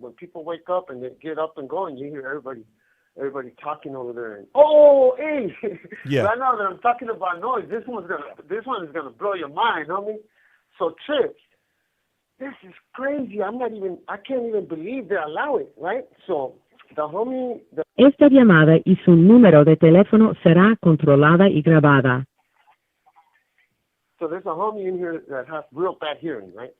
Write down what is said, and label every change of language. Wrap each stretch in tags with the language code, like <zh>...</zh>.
<en>When people wake up and they get up and go, and you hear everybody talking over there. And, hey! Yeah. Right now that I'm talking about noise, this one is gonna blow your mind, homie. So Trips, this is crazy. I can't even believe they allow it, right? So the homie.</en> <es>Esta llamada y su número de teléfono será controlada y grabada.</es> <en>So there's a homie in here that has real bad hearing, right?</en>